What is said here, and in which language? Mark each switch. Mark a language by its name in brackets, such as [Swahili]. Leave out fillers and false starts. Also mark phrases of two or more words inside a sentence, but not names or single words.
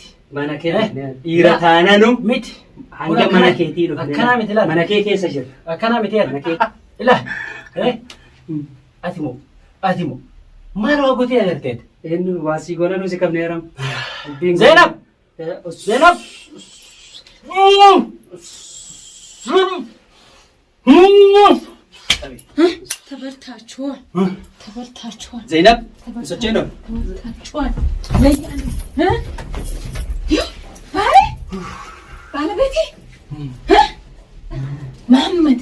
[Oromo] mana kee dhiira taananu miti hanga mana keetii dhufne akkanaa miti laa mana kee keessa jira akkanaa miti ilaa ati moo maal waa gootee agarteet eenyu waasii goonanu si qabne yaram Zainab [Amharic] ተበልታችኋል ተበልታችኋል ዘይነብ ሰጨ ነው ተበልታችኋል ባለቤቴ መሐመድ